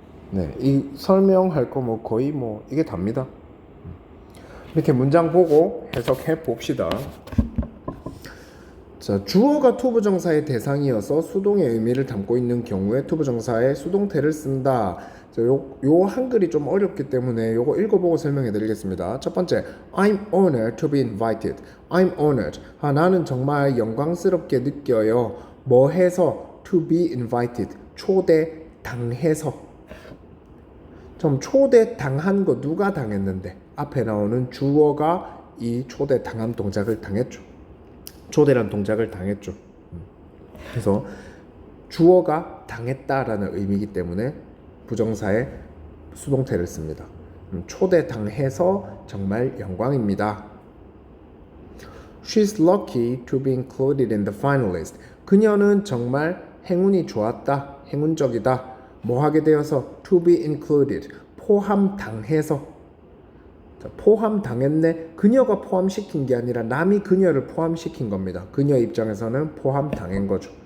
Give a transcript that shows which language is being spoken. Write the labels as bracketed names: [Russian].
[Korean] 네, 이 설명할 거 뭐 거의 뭐 이게 답니다. 이렇게 문장 보고 해석해 봅시다. 자, 주어가 투부정사의 대상이어서 수동의 의미를 담고 있는 경우에 투부정사의 수동태를 쓴다. 자, 요 한글이 좀 어렵기 때문에 요거 읽어보고 설명해 드리겠습니다. [English] 첫 번째, I'm honored to be invited. I'm honored. [Korean] 나는 정말 영광스럽게 느껴요. 뭐 해서? [English] To be invited. [Korean] 초대당해서. 좀 초대당한 거 누가 당했는데? 앞에 나오는 주어가 이 초대당한 동작을 당했죠. 초대란 동작을 당했죠. 그래서 주어가 당했다라는 의미이기 때문에 부정사의 수동태를 씁니다. 초대당해서 정말 영광입니다. [English] She's lucky to be included in the finalist. [Korean] 그녀는 정말 행운이 좋았다, 행운적이다. 뭐 하게 되어서 [English] to be included, [Korean] 포함당해서. 자, 포함당했네. 그녀가 포함시킨 게 아니라 남이 그녀를 포함시킨 겁니다. 그녀 입장에서는 포함당한 거죠.